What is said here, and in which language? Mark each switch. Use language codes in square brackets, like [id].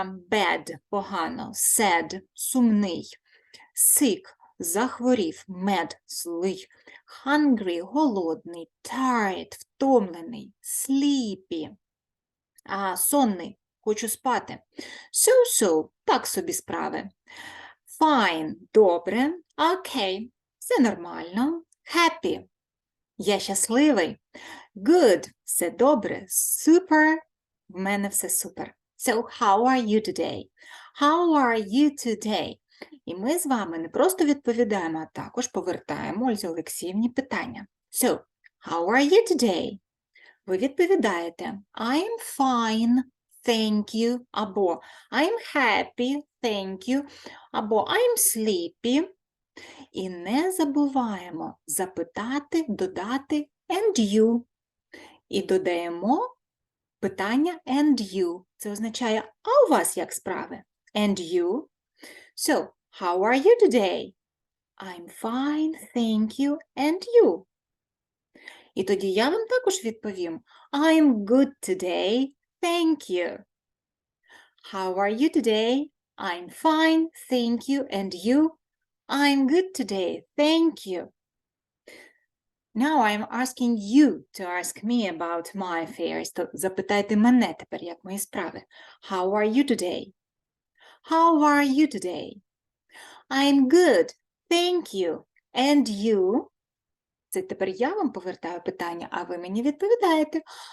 [uk] Bad, погано, sad, сумний, sick, захворів, mad, злий, hungry, голодний, tired, втомлений, sleepy, сонний, хочу спати, so, так собі справи, fine, добре, okay, все нормально, happy, я щасливий, good, все добре, super, в мене все супер. [en] So, how are you today? How are you today? [uk] І ми з вами не просто відповідаємо, а також повертаємо Ользі Олексіївні питання. [en] So, how are you today? [uk] Ви відповідаєте [en] I'm fine, thank you, [uk] або [en] I'm happy, thank you, [uk] або [en] I'm sleepy. [uk] І не забуваємо запитати, додати [en] and you. [uk] І додаємо питання [en] and you. [uk] Це означає, а у вас як справи? [en] And you. So, how are you today? I'm fine, thank you, and you. [uk] І тоді я вам також відповім [en] I'm good today, thank you. How are you today? I'm fine, thank you, and you? I'm good today, thank you. Now I'm asking you to ask me about my affairs. [uk] То запитайте мене тепер, як мої справи. [en] How are you today? How are you today? I'm good, thank you. And you? [uk] Це тепер я вам повертаю питання, а ви мені відповідаєте.